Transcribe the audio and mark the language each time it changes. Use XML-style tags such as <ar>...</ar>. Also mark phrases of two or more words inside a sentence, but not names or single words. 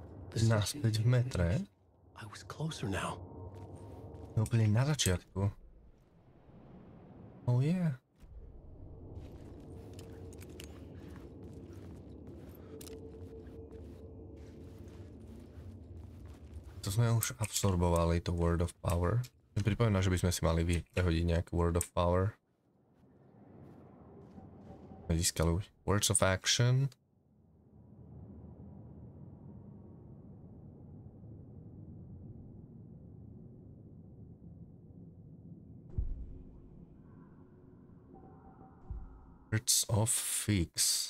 <sk>Naspäť v metre.</sk> <en>I was closer now.</en> <sk>Úplne na začiatku.</sk> <en>Oh yeah.</en> <sk>To sme už absorbovali, to Word of Power. Mi pripomína, že by sme si mali prehodiť nejaký Word of Power. Získali už Words of Action. Words of Fix.</sk>